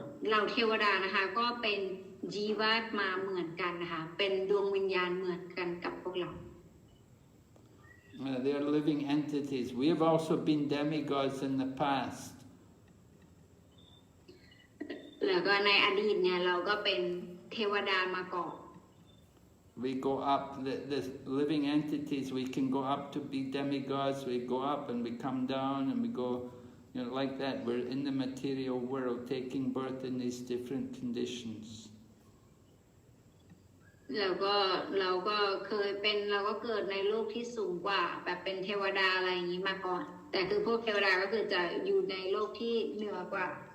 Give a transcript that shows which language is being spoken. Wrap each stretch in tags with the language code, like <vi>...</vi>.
<th>เราเทวดานะคะก็เป็นจีวาตมาเหมือนกันนะคะเป็นดวงวิญญาณเหมือนกันกับพวกเรา</th> <en>They're living entities. We have also been demigods in the past.</en> <th>แล้วก็ในอดีตเนี่ยเราก็เป็นเทวดามาก่อน</th> <en>We go up, the living entities, we can go up to be demigods, we go up and we come down and we go, like that. We're in the material world, taking birth in these different conditions.</en> <th>เราก็เคยเป็นเราก็เกิดในโลกที่สูงกว่าแบบเป็นเทวดาอะไรอย่างนี้มาก่อนแต่คือพวกเทวดาก็คือจะอยู่ในโลกที่เหนือกว่า</th>